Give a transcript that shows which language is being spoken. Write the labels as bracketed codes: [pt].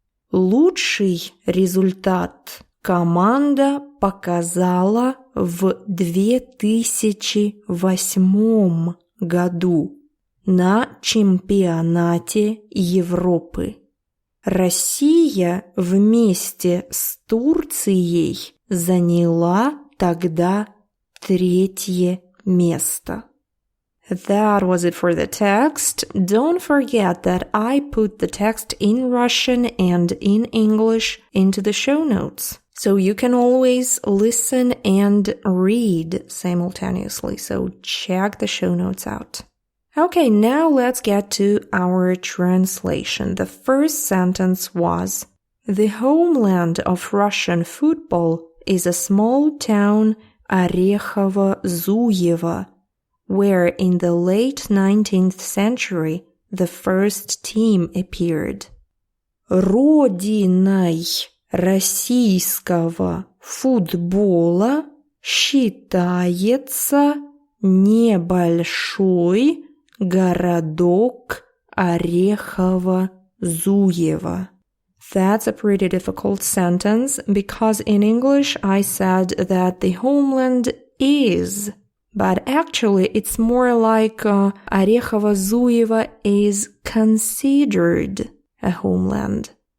[ru] Лучший результат команда показала в 2008 году на чемпионате Европы. Россия вместе с Турцией заняла тогда 3 место. [en] That was it for the text. Don't forget that I put the text in Russian and in English into the show notes. So you can always listen and read simultaneously. So check the show notes out. Okay, now let's get to our translation. The first sentence was, the homeland of Russian football is a small town Орехово-Зуево, where in the late 19th century the first team appeared. [ru] Родиной российского футбола считается небольшой городок Орехово-Зуево. [en] That's a pretty difficult sentence because in English I said that the homeland is, but actually it's more like Орехово-Зуево is considered a homeland.